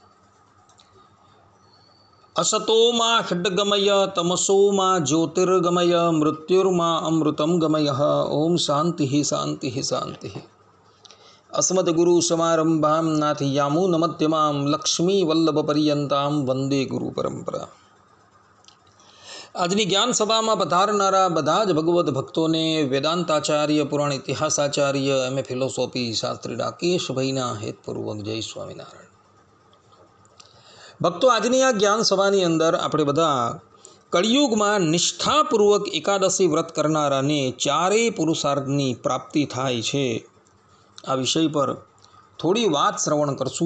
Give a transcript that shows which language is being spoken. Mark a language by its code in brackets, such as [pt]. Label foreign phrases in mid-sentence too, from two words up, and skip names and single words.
[sa] असतो मा खड्गमय तमसो मा ज्योतिर्गमय मृत्युर्मा अमृतं गमय। ओम शांति शांति शांति। अस्मद्गुरुसमारम्भां नाथयामुनमध्यमां लक्ष्मीवल्लभपर्यन्तां वंदे गुरुपरंपरा। [gu] આજની જ્ઞાન સભામાં પધારનારા બધા જ ભગવદ્ ભક્તોને વેદાંતાચાર્ય, પુરાણ ઇતિહાસાચાર્ય, [en] MA philosophy [gu] શાસ્ત્રી રાકેશભાઈના હેતપૂર્વક જય સ્વામિનારાયણ. ભક્તો, આજની આ જ્ઞાન સભાની અંદર આપણે બધા કળિયુગમાં નિષ્ઠાપૂર્વક એકાદશી વ્રત કરનારાને ચારેય પુરુષાર્થની પ્રાપ્તિ થાય છે આ વિષય પર થોડી વાત શ્રવણ કરશું.